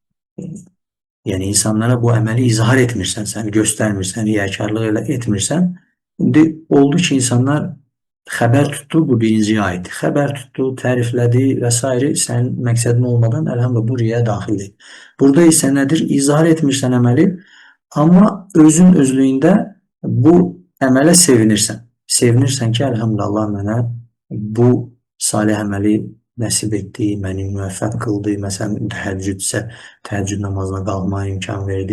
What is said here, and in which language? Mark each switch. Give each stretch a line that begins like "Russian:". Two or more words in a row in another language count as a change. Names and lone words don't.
Azerbaijani: Yani insanlara bu emeli izhar etmirsen, sen göstermirsen, riyakarlığıyla etmirsen, oldu ki insanlar haber tuttu, bu birinciye ait. Haber tuttu, təriflədi vesaire sen məqsədin olmadan elhamdülillah bu riya daxildir. Burada ise nedir? İzhar etmirsən əməli, amma özün özlüyündə bu əmələ sevinirsən. Sevinirsən ki, elhamdülillah Allah mənə bu salih əməli nəsib etdi, məni müvəffəq qıldı. Məsələn, təheccüdsə, təheccüd namazına qalmaya imkan verdi.